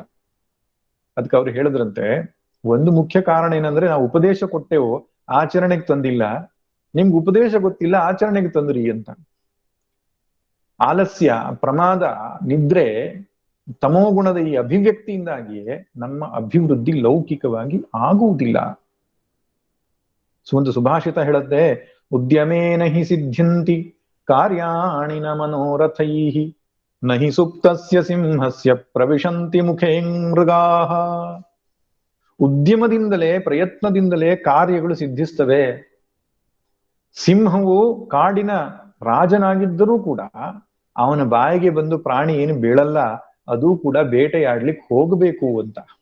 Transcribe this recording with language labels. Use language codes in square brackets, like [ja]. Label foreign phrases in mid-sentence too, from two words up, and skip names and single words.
[kn] ಅದಕ್ಕೆ ಅವ್ರು ಹೇಳಿದ್ರಂತೆ, ಒಂದು ಮುಖ್ಯ ಕಾರಣ ಏನಂದ್ರೆ ನಾವು ಉಪದೇಶ ಕೊಟ್ಟೆವು, ಆಚರಣೆಗೆ ತಂದಿಲ್ಲ, ನಿಮ್ಗೆ ಉಪದೇಶ ಗೊತ್ತಿಲ್ಲ, ಆಚರಣೆಗೆ ತಂದ್ರಿ ಅಂತ. ಆಲಸ್ಯ, ಪ್ರಮಾದ, ನಿದ್ರೆ, ತಮೋಗುಣದ ಈ ಅಭಿವ್ಯಕ್ತಿಯಿಂದಾಗಿಯೇ ನಮ್ಮ ಅಭಿವೃದ್ಧಿ ಲೌಕಿಕವಾಗಿ ಆಗುವುದಿಲ್ಲ. ಒಂದು ಸುಭಾಷಿತ ಹೇಳುತ್ತೆ, [sa] ಉದ್ಯಮೇನ ಹಿ ಸಿದ್ಧ್ಯಂತಿ ಕಾರ್ಯಾಣಿ ನ ಮನೋರಥೈಹಿ ನಹಿ ಸುಪ್ತಸ್ಯ ಸಿಂಹಸ್ಯ ಪ್ರವಿಶಂತಿ ಮುಖೇ ಮೃಗಾಃ. [kn] ಉದ್ಯಮದಿಂದಲೇ, ಪ್ರಯತ್ನದಿಂದಲೇ ಕಾರ್ಯಗಳು ಸಿದ್ಧಿಸ್ತವೆ. ಸಿಂಹವು ಕಾಡಿನ ರಾಜನಾಗಿದ್ದರೂ ಕೂಡ ಅವನ ಬಾಯಿಗೆ ಬಂದು ಪ್ರಾಣಿ ಏನು ಬೀಳಲ್ಲ, ಅದು ಕೂಡ ಬೇಟೆಯಾಡ್ಲಿಕ್ಕೆ ಹೋಗಬೇಕು ಅಂತ.